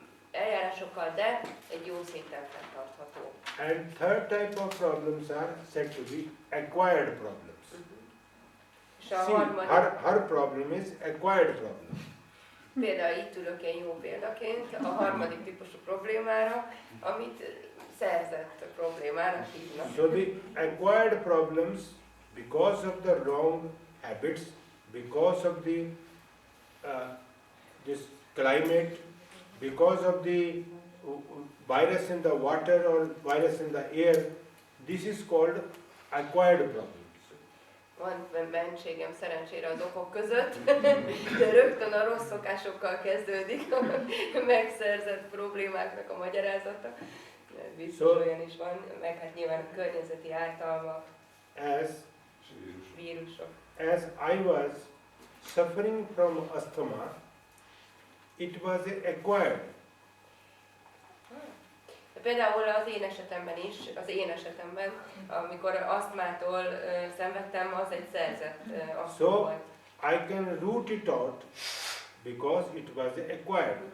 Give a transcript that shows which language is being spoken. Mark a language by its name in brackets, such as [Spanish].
[Hungarian] eljárásokkal, de egy jó szinten fenntartható. [English] And third type of problems are said to be acquired problems. [Hungarian] És a [English] See, [Hungarian] harmadik, [English] her problem is acquired problem. [Hungarian] például itt ülök én jó példaként, a harmadik típusú problémára, amit szerzett problémára hívnak. [English] So the acquired problems, because of the wrong habits, because of the this climate, because of the virus in the water or virus in the air, this is called acquired problems. [Hungarian] Van mentségem szerencsére az okok között, de rögtön a rossz szokásokkal kezdődik a megszerzett problémáknak a magyarázata. Biztos olyan is van, meg hát nyilván a környezeti ártalmak, [English] As [Hungarian] vírusok. [English] as I was suffering from asthma, it was acquired. [Hungarian] Például az én esetemben, amikor asztmától szenvedtem, az egy szerzett asztma volt. [English] I can root it out because it was acquired.